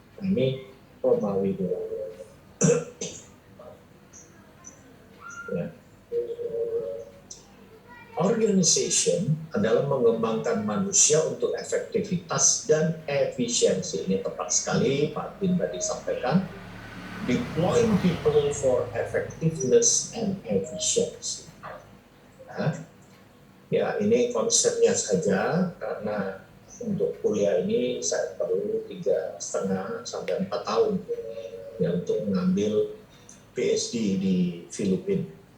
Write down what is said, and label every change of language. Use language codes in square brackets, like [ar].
[id] Nah, ini Romawi 2. Ya. Organization adalah mengembangkan manusia untuk efektivitas dan efisiensi. Ini tepat sekali Pak Bin tadi sampaikan. [en] Deploying people for effectiveness and efficiency. [id] Nah, ya, ini konsepnya saja, karena untuk kuliah ini saya perlu 3,5 sampai 4 tahun ya, untuk mengambil PhD di Filipina.